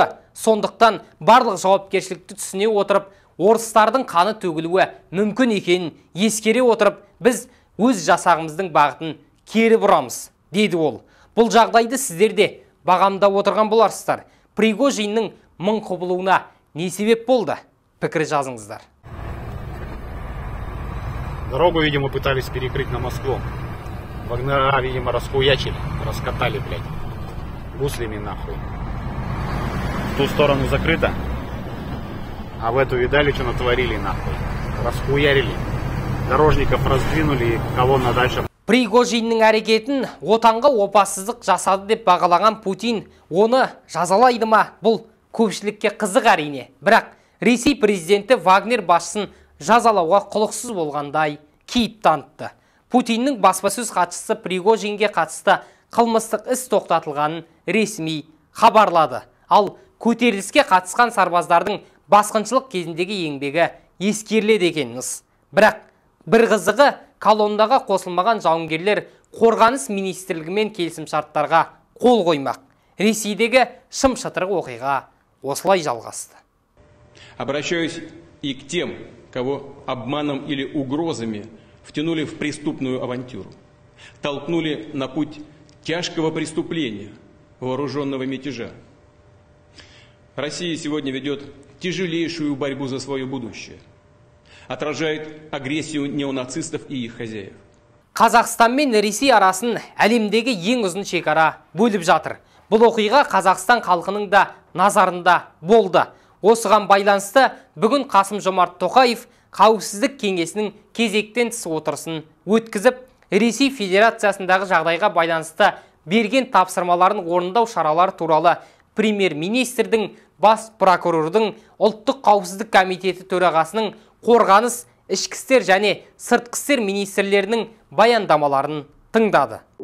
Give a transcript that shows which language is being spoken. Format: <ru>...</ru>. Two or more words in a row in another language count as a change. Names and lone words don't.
<kk>Сондықтан барлық жауапкершілікті түсіне отырып, орыстардың қаны төгілуі мүмкін екенін ескере отырып, біз өз жасағымыздың бағытын кері бұрамыз, деді ол. Бұл жағдайды сіздер де бағамдап отырған боларсыздар. Пригожиннің мың құбылуына не себеп болды? Пікір жазыңыздар.</kk> <ru>Дорогу, видимо, пытались перекрыть на Москву. Вагнера, видимо, расхуячили, раскатали, блядь, гуслями нахуй. В ту сторону закрыто, а в эту видали, что натворили нахуй. Расхуярили, дорожников раздвинули и колонна дальше.</ru> <kk>Пригожиннің әрекетін отанға опасыздық жасады деп бағалаған Путин оны жазалайды ма? Бұл көпшілікке қызық әрине. Бірақ Ресей президенті Вагнер басшысын жазалауға құлықсыз болғандай кейіп танытты. Путиннің баспасөз хатшысы Пригожинге қатысты қылмыстық іс тоқтатылғанын ресми хабарлады. Ал көтеріліске қатысқан сарбаздардың басқыншылық кезіндегі еңбегі ескеріледі екенміз. Бірақ бір қызығы, колоннаға қосылмаған жауынгерлер қорғаныс министрлігімен келісімшарттарға қол қоймақ. Ресейдегі шым-шытырық оқиға осылай жалғасты.</kk> <ru>Обращаюсь и к тем, кого обманом или угрозами втянули в преступную авантюру, толкнули на путь тяжкого преступления, вооруженного мятежа. Россия сегодня ведет тяжелейшую борьбу за свое будущее, отражает агрессию неонацистов и их хозяев.</ru> <kk>Қазақстан мен Ресей арасын әлемдегі ең ұзын шекара бөліп жатыр. Бұл оқиға Қазақстан халқының да назарында болды. Осыған байланысты бүгін Қасым-Жомарт Тоқаев Қауіпсіздік кеңесінің кезектен тыс отырысын өткізіп, Ресей Федерациясындағы жағдайға байланысты берген тапсырмаларын орындау шаралары туралы премьер-министрдің, бас прокурордың, ұлттық қауіпсіздік комитеті төрағасының, қорғаныс, ішкі істер және сыртқы істер министрлерінің баяндамаларын тыңдады.</kk>